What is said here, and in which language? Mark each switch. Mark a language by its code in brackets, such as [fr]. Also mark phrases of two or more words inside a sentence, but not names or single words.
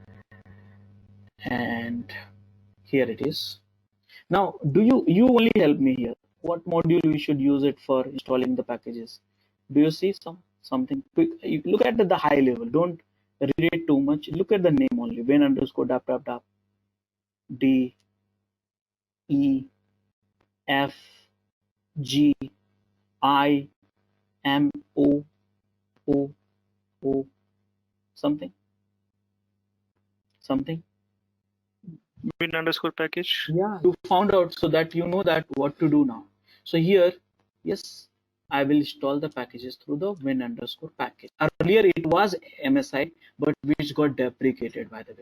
[en] And here it is. Now, you only help me here. What module we should use it for installing the packages? Do you see something? You look at the high level. Don't read it too much. Look at the name only. Win underscore dap dap dap D E F G I M O O O something. Win underscore package. Yeah, you found out, so that you know that what to do now. So here, yes, I will install the packages through the win underscore package. Earlier it was MSI, but which got deprecated, by the way.